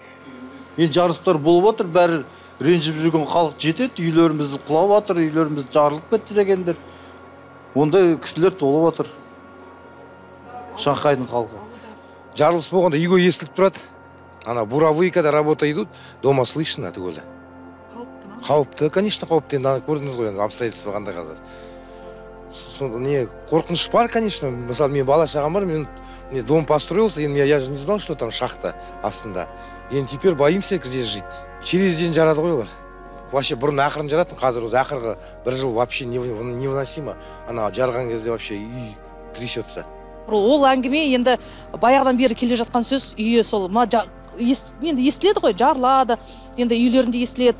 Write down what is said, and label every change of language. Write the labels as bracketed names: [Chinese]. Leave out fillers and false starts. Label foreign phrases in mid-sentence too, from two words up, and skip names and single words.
[Kazakh] Енді жарылыстар болып отыр, бәрі ренжіп жүрген халық жетеді, үйлеріміз құлап отыр, үйлеріміз жарылып кетті дегендер. Ондай кісілер толып отыр. Шанхайдың халқы. Жарылыс болғанда үйге естіліп тұрады. Ана буровые, [Russian] когда работа идут, дома слышно түгілі. [Kazakh] Қауіпті, конечно, қауіпті. Енді көрдіңіз ғой, обстоятельства қандай қазір. Не, қорқыныш бар, конечно. Мысалы, мен бала шағам бар, мен [Russian] дом построился, я же не знал, что там шахта астында. Енді теперь боимся здесь жить. [Kazakh] Через день жарады ғой олар. Вообще бұрын ақырын жаратын, қазір өзі ақырғы бір жыл [Russian] вообще невыносимо. [Kazakh] Ана жарған кезде вообще үй трясется. Ол әңгіме енді баяғыдан бері келе жатқан сөз, үйі сол енді естіледі ғой, жарылады, енді үйлерінде естіледі.